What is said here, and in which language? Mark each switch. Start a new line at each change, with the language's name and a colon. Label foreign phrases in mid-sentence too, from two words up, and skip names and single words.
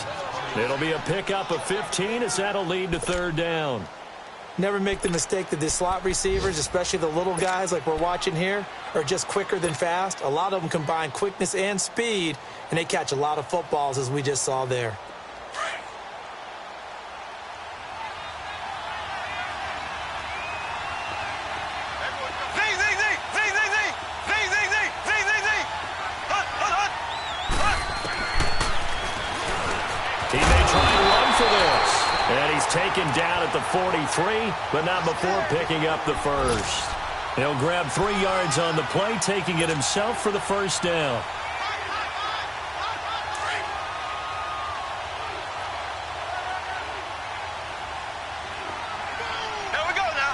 English: It'll be a pickup of 15 as that'll lead to 3rd down. Never make the mistake that the slot receivers, especially the little guys like we're watching here, are just quicker than fast. A lot of them combine quickness and speed, and they catch a lot of footballs, as we just saw there. Zing, zing, zing, zing, zing, zing. Zing, zing, zing, zing, zing, zing. Hut, hut, hut, hut. He may try and run for this. And he's taken down at the 43, but not before picking up the first. He'll grab 3 yards on the play, taking it himself for the first down. Here we go now.